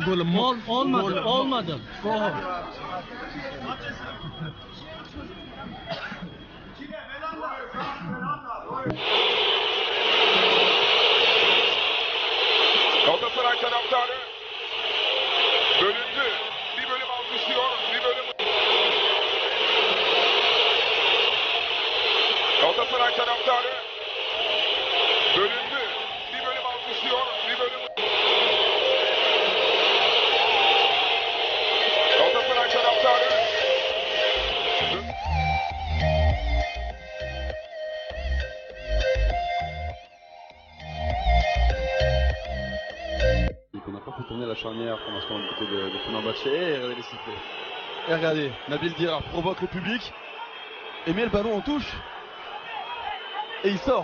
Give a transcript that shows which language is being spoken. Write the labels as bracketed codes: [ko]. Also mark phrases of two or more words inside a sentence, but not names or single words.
[tr] Olmadı, [en] go home. [tr] Galatasaray taraftarı bölündü. Bir bölüm alkışlıyor, bir bölüm... Galatasaray taraftarı bölündü. Bir bölüm alkışlıyor, bir bölüm... Galatasaray taraftarı... [fr] On n'a pas pu tourner la charnière pour l'instant du côté de Fenerbahçe et regardez les sifflets. Et regardez, Nabil Dirar provoque le public et met le ballon en touche et il sort.